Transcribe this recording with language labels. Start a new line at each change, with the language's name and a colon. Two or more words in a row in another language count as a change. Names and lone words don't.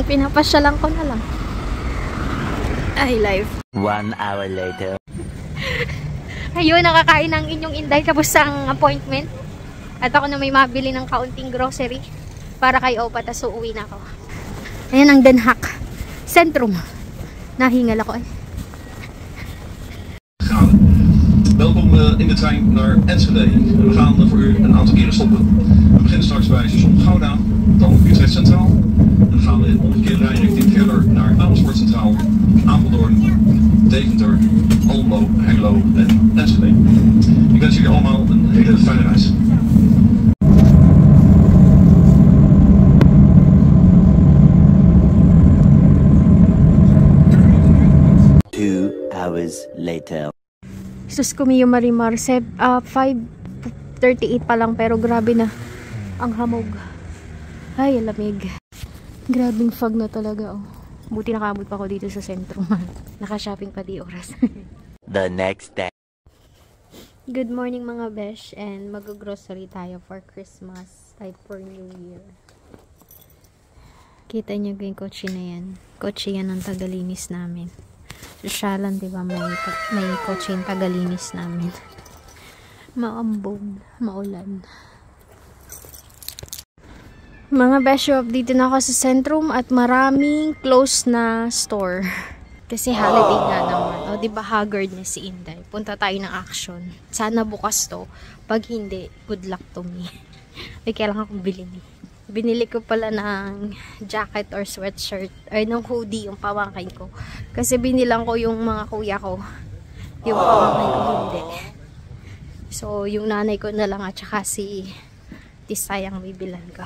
Filipino: Pinapasyalan ko na lang. Ay, life.
English: 1 hour later.
Filipino: Ayun, nakakain ng inyong Inday tapos ang appointment. At ako na may mabili ng kaunting grocery para kay Opa, tas uuwi na ako. Ayan ang Den Haag Centrum. Nahingal ako eh.
Dutch: Welkom in de trein naar Enschede. We gaan voor u een aantal keren stoppen. We beginnen straks bij station Gouda, dan Utrecht Centraal. En dan gaan we in omgekeerde rijrichting verder naar Amersfoort Centraal, Apeldoorn, Deventer, Almelo, Hengelo en Enschede. Ik wens jullie allemaal een hele fijne reis.
English: Hours later.
Filipino: Sus ko Mio Marimar, 5:38 pa lang pero grabe na ang hamog. Ay, lamig. Grabing fog na talaga oh. Buti nakaabot pa ako dito sa sentro. Naka-shopping pa di oras.
English: The next day. Good morning
Filipino: mga besh,
English: and
Filipino: mag-grocery tayo
English: for Christmas ay for New Year.
Filipino: Kita niyo yung kotse na yan. Kotse yan ang tagalinis namin. Sosyalan, diba? May kotse yung tagalinis namin. Maambog, maulan. Mga besh, dito na ako sa Centrum at maraming close na store. Kasi holiday nga naman. O, diba haggard na si Inday? Punta tayo ng action. Sana bukas to. Pag hindi,
English: good luck to me.
Filipino: May kailangan akong bilhin. Binili ko pala ng
English: jacket or sweatshirt.
Filipino: Ay, ng hoodie yung pamangkin ko. Kasi binilang ko yung mga kuya ko. Yung pamangkin ko hindi. So, yung nanay ko na lang at saka si Tisay ang bibilan ko.